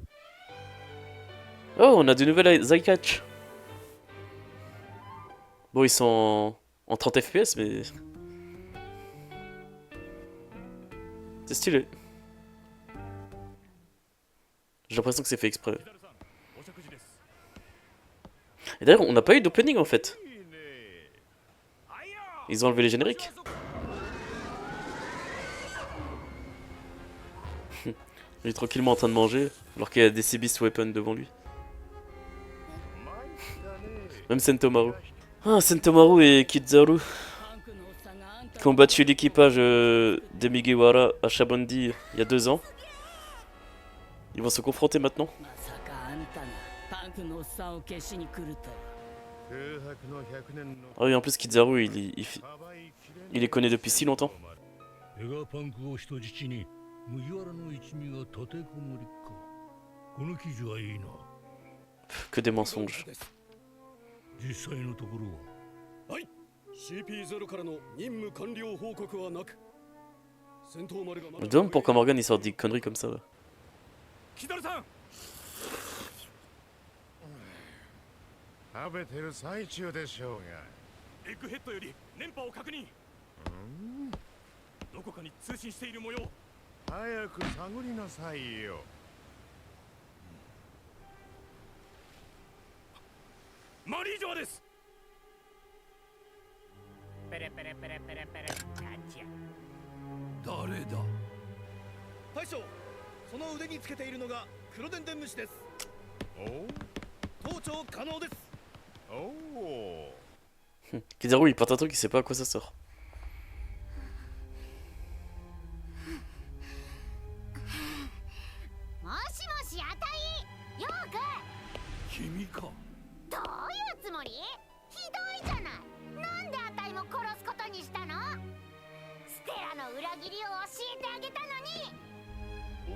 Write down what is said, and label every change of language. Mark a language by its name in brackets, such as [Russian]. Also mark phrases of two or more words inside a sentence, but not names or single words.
[French] Oh, on a de nouvelles Zycatch. Bon, ils sont en 30 FPS, mais. C'est stylé. J'ai l'impression que c'est fait exprès. [Japanese] ヒダルさん、お食事です。 [French] Et d'ailleurs, on n'a pas eu d'opening en fait. [Japanese] いいね。あいよ。 [French] Ils ont enlevé les génériques. Il est tranquillement en train de manger, alors qu'il y a des [English] Sea Beast Weapon [French] devant lui. Même Sentomaru. Ah, Sentomaru et Kizaru qui ont battu l'équipage de Mugiwara à Shabondi il y a 2 ans. Ils vont se confronter maintenant. [Japanese] まさかあんたがパンクのおっさんを消しに来るとは。空白の100年の [French] Ah oui, en plus Kizaru, il les connaît depuis si longtemps. [Japanese] ベガパンクを人質に麦わらの一味が立てこもりか。この記事はいいな。 [French] Que des mensonges. [Japanese] 実際のところは CP0 からの任務完了報告はなく、戦闘丸がま [French] Je me [Japanese] だ [French] demande pourquoi Morgan il sort des conneries comme ça. Là. [Japanese] キダルさん、食べてる最中でしょうが。エッグヘッドより電波を確認。どこかに通信している模様。早く探りなさいよ。マリージョアです。ペレペレペレペレペレ。なんじゃ。誰だ。大将、その腕につけているのが黒電電虫です。盗聴可能です。おお。 [French] Kizaru il porte un truc, il sait pas à quoi ça sort. [Japanese] もしもし、あたい、ヨーク。君か。どういうつもり？ひどいじゃない。なんであたいも殺すことにしたの？ステラの裏切りを教えてあげたのに。